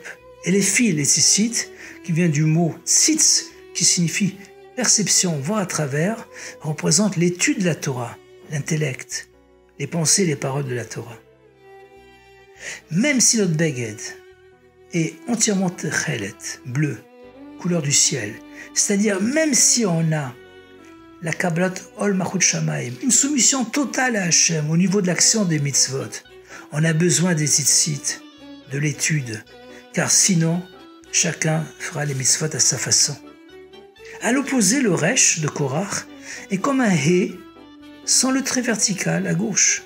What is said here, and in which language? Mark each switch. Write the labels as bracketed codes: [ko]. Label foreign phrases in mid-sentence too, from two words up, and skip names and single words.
[fr] Et les fils, les tzitzit, qui vient du mot tzitz, qui signifie perception, voir à travers, représentent l'étude de la Torah, l'intellect, les pensées et les paroles de la Torah. Même si notre beged est entièrement techelet, bleu, couleur du ciel, c'est-à-dire même si on a la [he] קבלת עול מלכות שמים, [fr] une soumission totale à Hachem au niveau de l'action des mitzvot, on a besoin des tzitzit, de l'étude, car sinon, chacun fera les mitzvot à sa façon. À l'opposé, le resh de Korach est comme un hé sans le trait vertical à gauche.